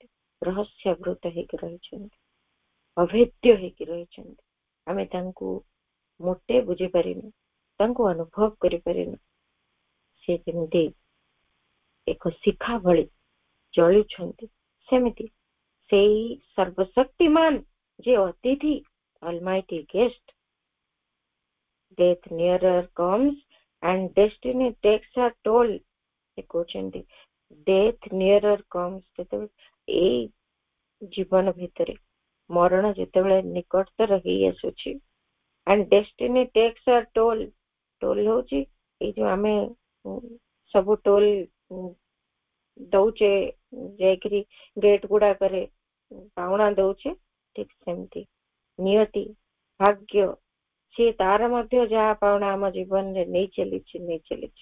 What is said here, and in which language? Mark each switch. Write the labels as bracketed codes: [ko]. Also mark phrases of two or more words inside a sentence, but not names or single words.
[or] ରହସ୍ୟାବୃତ ହେଇକି ରହିଛନ୍ତି, ଅଭେଦ୍ୟ ହେଇକି ରହିଛନ୍ତି। ଆମେ ତାଙ୍କୁ ମୋଟେ ବୁଝିପାରିନୁ, ତାଙ୍କୁ ଅନୁଭବ କରିପାରିନୁ। ସେ ଯେମିତି ଏକ ଶିଖା ଭଳି ଜଳୁଛନ୍ତି, ସେମିତି ସେଇ ସର୍ବଶକ୍ତିମାନ ଯେ ଅତିଥି, [en] almighty guest, death nearer comes and destiny takes her toll। [or] ସେ କହୁଛନ୍ତି [en] death nearer comes, [or] ଯେତେବେଳେ ଏଇ ଜୀବନ ଭିତରେ ମରଣ ଯେତେବେଳେ ନିକଟତର ହେଇ ଆସୁଛି, [en] and destiny takes her toll। [or] ଟୋଲ ହଉଛି ଏଇ ଯୋଉ ଆମେ ସବୁ ଟୋଲ ଦଉଛେ, ଯାଇକିରି ଗେଟ୍ ଗୁଡାକରେ ପାଉଣା ଦଉଛେ, ଠିକ ସେମିତି ନିୟତି, ଭାଗ୍ୟ, ସେ ତାର ମଧ୍ୟ ଯାହା ପାଉଣା ଆମ ଜୀବନରେ ନେଇ ଚାଲିଛି।